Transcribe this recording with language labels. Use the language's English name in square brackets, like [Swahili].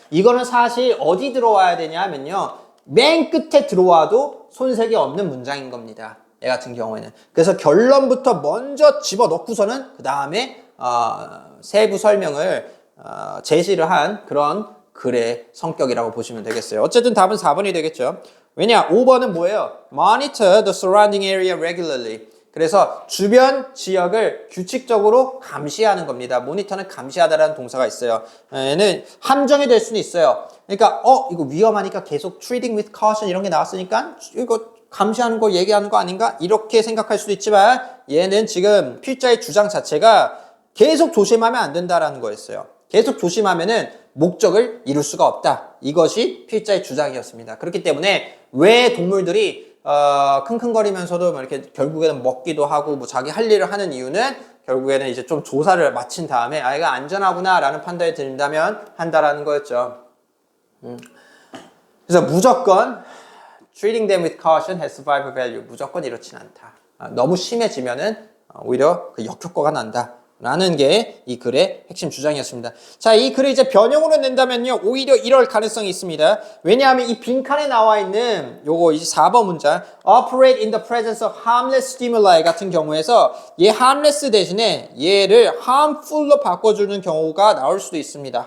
[Korean] 이거는 사실 어디 들어와야 되냐 하면요, 맨 끝에 들어와도 손색이 없는 문장인 겁니다. 얘 같은 경우에는. 그래서 결론부터 먼저 집어넣고서는 그 다음에 세부 설명을 제시를 한 그런 글의 성격이라고 보시면 되겠어요. 어쨌든 답은 4번이 되겠죠. 왜냐? 5번은 뭐예요? [English] Monitor the surrounding area regularly. [Korean] 그래서 주변 지역을 규칙적으로 감시하는 겁니다. 모니터는 감시하다라는 동사가 있어요. 얘는 함정이 될 수는 있어요. 그러니까 이거 위험하니까 계속 [English] treating with caution [Korean] 이런 게 나왔으니까 이거 감시하는 거 얘기하는 거 아닌가? 이렇게 생각할 수도 있지만 얘는 지금 필자의 주장 자체가 계속 조심하면 안 된다라는 거였어요. 계속 조심하면은 목적을 이룰 수가 없다. 이것이 필자의 주장이었습니다. 그렇기 때문에 왜 동물들이 킁킁거리면서도 이렇게 결국에는 먹기도 하고 뭐 자기 할 일을 하는 이유는 결국에는 이제 좀 조사를 마친 다음에 얘가 안전하구나 라는 판단이 든다면 한다라는 거였죠. 그래서 무조건 [English] treating them with caution has survival value. [Korean] 무조건 이렇진 않다. 너무 심해지면은 오히려 그 역효과가 난다. 라는 게 이 글의 핵심 주장이었습니다. 자, 이 글을 이제 변형으로 낸다면요, 오히려 이럴 가능성이 있습니다. 왜냐하면 이 빈칸에 나와 있는 요거 이제 4번 문장 [English] operate in the presence of harmless stimuli [Korean] 같은 경우에서 얘 harmless 대신에 얘를 harmful로 바꿔주는 경우가 나올 수도 있습니다.